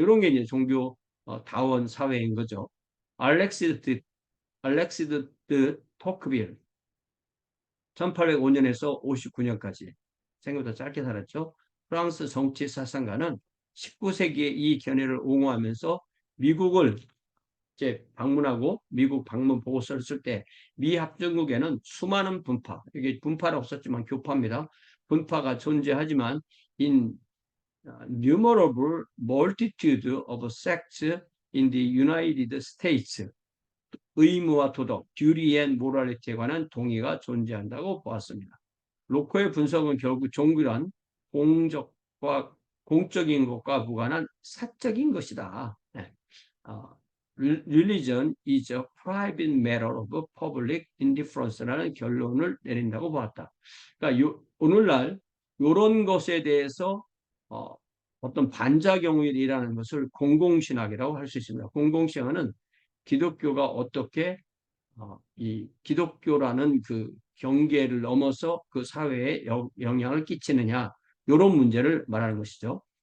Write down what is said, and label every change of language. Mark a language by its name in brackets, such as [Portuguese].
[Korean] 이런 게 이제 종교 다원 사회인 거죠. 알렉시드 토크빌 1805년에서 59년까지 생각보다 짧게 살았죠. 프랑스 정치 사상가는 19세기에 이 견해를 옹호하면서 미국을 이제 방문하고 미국 방문 보고서를 쓸 때 미 합중국에는 수많은 분파, 이게 분파는 없었지만 교파입니다. 분파가 존재하지만 [English] in numerable multitude of sects in the United States [Korean] 의무와 도덕, [English] duty and morality [Korean] 에 관한 동의가 존재한다고 보았습니다. 로코의 분석은 결국 종교란 공적인 것과 무관한 사적인 것이다. 네. [English] Religion is a private matter of public indifference라는 [Korean] 결론을 내린다고 보았다. 그러니까 오늘날 이런 것에 대해서 어떤 반작용이 일어나는 것을 공공신학이라고 할 수 있습니다. 공공신학은 기독교가 어떻게 이 기독교라는 그 경계를 넘어서 그 사회에 영향을 끼치느냐 이런 문제를 말하는 것이죠.